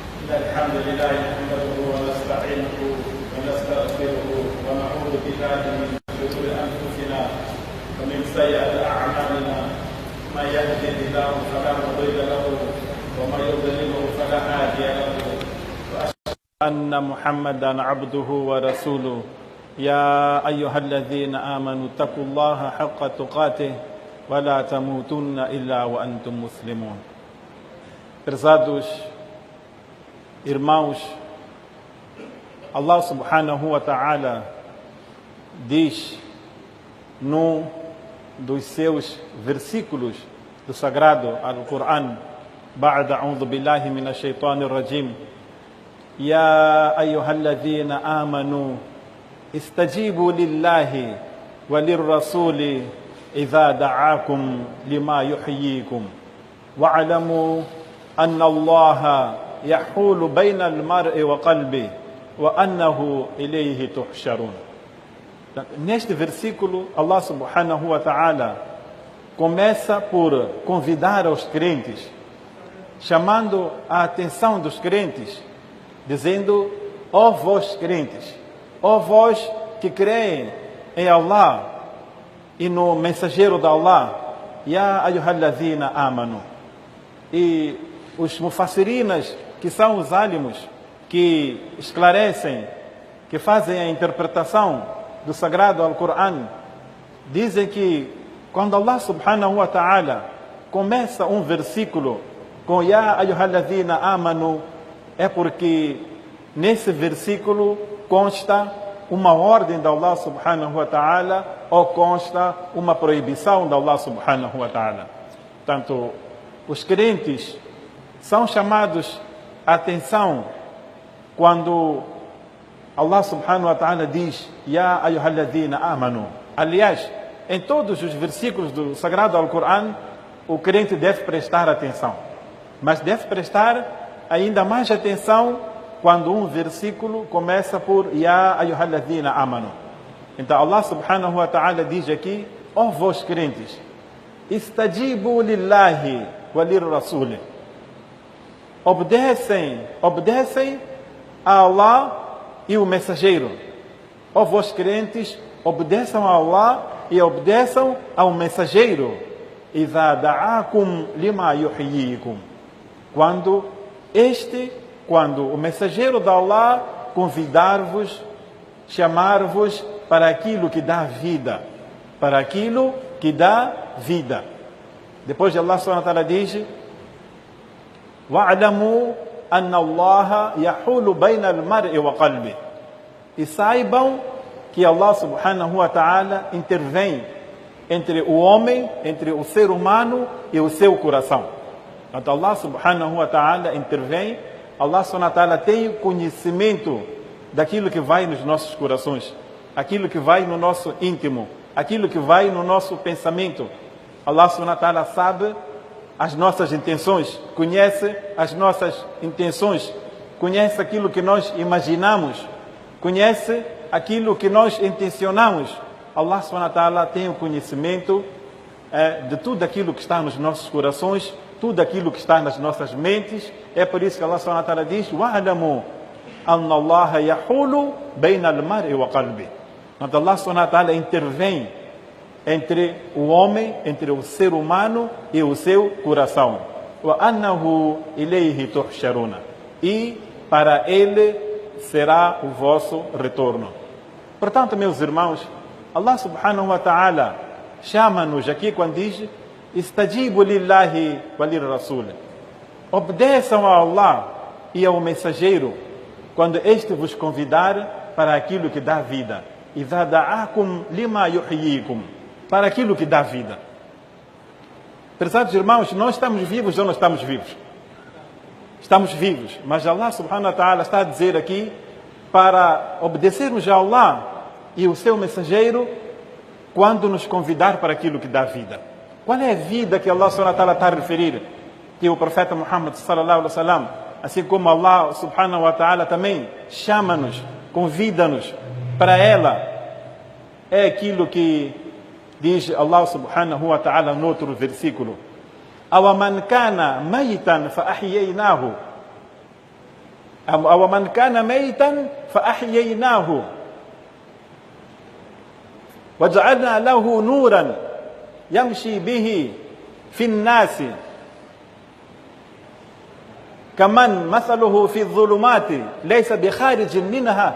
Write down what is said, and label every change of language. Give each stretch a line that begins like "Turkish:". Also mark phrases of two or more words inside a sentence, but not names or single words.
Arabic: الحمد لله نحمده ونستعينه ونستغفره ونعوذ بالله من شرور انفسنا ومن سيئات اعمالنا من يهده الله فلا مضل له ومن يضلله فلا هادي له واشهد ان محمدا عبده ورسوله يا ايها الذين امنوا اتقوا الله حق تقاته ولا تموتن الا وانتم مسلمون.
Portuguese: Prezados irmãos,
Arabic: الله سبحانه وتعالى
Portuguese: diz num dos seus versículos do sagrado Al-Quran:
Arabic: بعد أعوذ بالله من الشيطان الرجيم, يا أيها الذين آمنوا استجيبوا لله وللرسول إذا دعاكم لما يحييكم واعلموا أن الله يحول بين المرء وقلبه وأنه إليه تحشرون.
Portuguese: Neste versículo,
Arabic: الله سبحانه وتعالى
Portuguese: começa por convidar os crentes, chamando a atenção dos crentes, dizendo: ó vós crentes, ó vós que creem em Allah e no mensageiro de Allah,
Arabic: يا أيها الذين آمنوا.
Portuguese: E os mufassirinas, que são os álимos que esclarecem, que fazem a interpretação do sagrado Al-Quran, dizem que quando
Arabic: الله سبحانه وتعالى
Portuguese: começa um versículo com
Arabic: يا أيها الذين آمنوا,
Portuguese: é porque nesse versículo consta uma ordem de
Arabic: الله سبحانه وتعالى
Portuguese: ou consta uma proibição de
Arabic: الله سبحانه وتعالى.
Portuguese: Portanto, os crentes são chamados a atenção quando
Arabic: الله سبحانه وتعالى
Portuguese: diz
Arabic: يا أيها الذين آمنوا.
Portuguese: Aliás, em todos os versículos do sagrado Al-Quran, o crente deve prestar atenção, mas deve prestar ainda mais atenção quando um versículo começa por
Arabic: يا أيها الذين آمنوا.
Portuguese: Então
Arabic: الله سبحانه وتعالى
Portuguese: diz aqui: ó vós crentes,
Arabic: استجيبوا لله وللرسول.
Portuguese: Obedecem a Allah e o mensageiro. Ó vós crentes, obedeçam a Allah e obedeçam ao mensageiro.
Arabic: إذا دعاكم لما يحييكم.
Portuguese: Quando o mensageiro de Allah convidar-vos, chamar-vos para aquilo que dá vida, para aquilo que dá vida. Depois de
Arabic: الله سبحانه وتعالى diz: واعلموا أن الله يحول بين المرء وقلبه.
Portuguese: E saibam que
Arabic: الله سبحانه وتعالى
Portuguese: intervém entre o homem, entre o ser humano e o seu coração.
Arabic: Então الله سبحانه وتعالى intervém. الله سبحانه وتعالى
Portuguese: tem conhecimento daquilo que vai nos nossos corações, aquilo que vai no nosso íntimo, aquilo que vai no nosso pensamento.
Arabic: الله سبحانه وتعالى
Portuguese: sabe as nossas intenções, conhece as nossas intenções, conhece aquilo que nós imaginamos, conhece aquilo que nós intencionamos.
Arabic: الله سبحانه وتعالى
Portuguese: tem o conhecimento de tudo aquilo que está nos nossos corações, tudo aquilo que está nas nossas mentes. É por isso que
Arabic: الله سبحانه وتعالى diz: واعلموا أن الله يحول بين المرء وقلبه.
Portuguese: Então
Arabic: الله سبحانه وتعالى
Portuguese: intervém entre o homem, entre o ser humano e o seu coração.
Arabic: وأنه إليه تحشرون.
Portuguese: E para ele será o vosso retorno. Portanto, meus irmãos,
Arabic: الله سبحانه وتعالى
Portuguese: chama-nos aqui quando diz:
Arabic: استجيبوا لله وللرسول.
Portuguese: Obedeçam a Allah e ao mensageiro quando este vos convidar para aquilo que dá vida.
Arabic: إذا دعاكم لما يحييكم.
Portuguese: Para aquilo que dá vida. Prezados irmãos, nós estamos vivos ou não estamos vivos? Estamos vivos, mas
Arabic: الله سبحانه وتعالى
Portuguese: está a dizer aqui para obedecermos a Allah e o seu mensageiro quando nos convidar para aquilo que dá vida. Qual é a vida que
Arabic: الله سبحانه وتعالى
Portuguese: está a referir? Que o profeta Muhammad
Arabic: صلى الله عليه وسلم,
Portuguese: assim como
Arabic: الله سبحانه وتعالى
Portuguese: também chama-nos, convida-nos para ela, é aquilo que diz
Arabic: الله سبحانه وتعالى
Portuguese: no outro versículo:
Arabic: أومن كان ميتا فأحييناه. أَوَمَنْ كَانَ مَيْتًا فَأَحْيَيْنَاهُ وَجَعَلْنَا لَهُ نُورًا يَمْشِي بِهِ فِي النَّاسِ كَمَنْ مَثَلُهُ فِي الظُّلُمَاتِ لَيْسَ بِخَارِجٍ مِنْهَا.